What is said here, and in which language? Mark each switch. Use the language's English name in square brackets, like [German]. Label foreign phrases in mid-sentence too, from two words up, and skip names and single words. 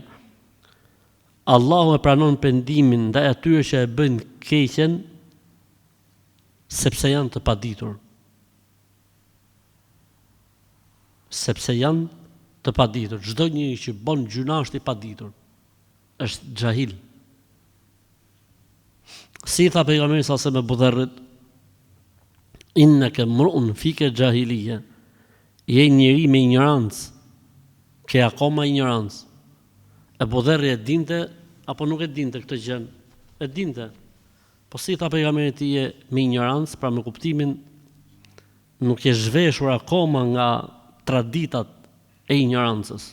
[Albanian] Allahu e pranon pendimin ndaj atyre që e bëjnë keqen sepse janë të paditur. Sepse janë të paditur. Çdo njeri që bën gjuna është i paditur. Është xahil. Si tha pejgamberi sa me Budharrit, [Arabic] إنك امرؤ فيك جاهلية. [Albanian] Je njeri me ignorancë. Ke akoma ignorancë. E Budharri e dinte apo nuk e dinte këtë gjë? E dinte. Po si tha pejgamberi ti je me ignorancë, pra me kuptimin nuk je zhveshur akoma nga traditat e ignorancës.